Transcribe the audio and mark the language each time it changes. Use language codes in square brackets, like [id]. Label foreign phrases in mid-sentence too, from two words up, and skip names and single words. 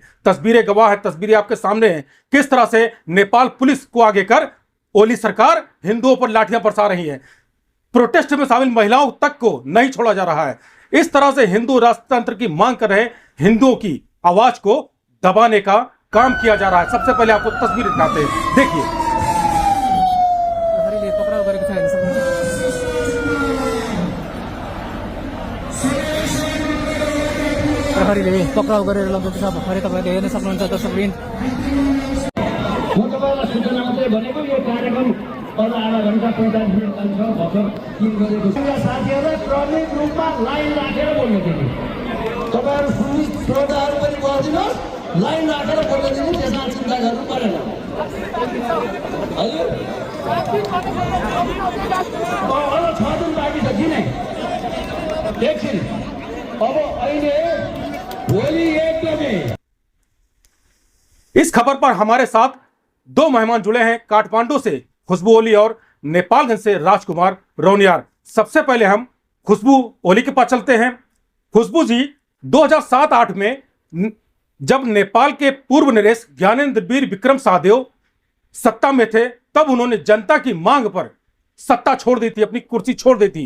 [hi] तस्वीरें गवाह है, तस्वीरें आपके सामने हैं किस तरह से नेपाल पुलिस को आगे कर ओली सरकार हिंदुओं पर लाठियां बरसा रही है। प्रोटेस्ट में शामिल महिलाओं तक को नहीं छोड़ा जा रहा है। इस तरह से हिंदू राजतंत्र की मांग कर रहे हिंदुओं की आवाज को दबाने का काम किया जा रहा है। सबसे पहले आपको तस्वीर दिखाते हैं, देखिए। [ne] प्रहरीले पक्राउ गरेर लगेको छ। भर्खरै तपाईले हेर्न सक्नुहुन्छ दर्शकवृन्द। म तपाईँलाई सूचना मात्रै भनेको यो कार्यक्रम अझ आधा घन्टा 45 मिनट जान्छ। भर्खर 3 गरेको साथीहरूलाई क्रमिक रूपमा लाइन राखेर बोल्न दिने। तपाईँहरू पुलिस श्रोताहरू पनि गरिदिनुहोस्, लाइन राखेर बोल्न दिने। त्यसमा चिन्ता गर्नु परेन। हजुर अझ 6 दिन बाँकी छ। किन एकछिन अब अहिले भोलि 1 बजे। [hi] इस खबर पर हमारे साथ 2 मेहमान जुड़े हैं। काठमांडू से खुशबू ओली और नेपालगंज से राजकुमार रौनियार। सबसे पहले हम खुशबू ओली के पास चलते हैं। खुशबू जी, 2007-8 में जब नेपाल के पूर्व नरेश ज्ञानेंद्र वीर विक्रम शाहदेव सत्ता में थे, तब उन्होंने जनता की मांग पर सत्ता छोड़ दी थी, अपनी कुर्सी छोड़ दी थी।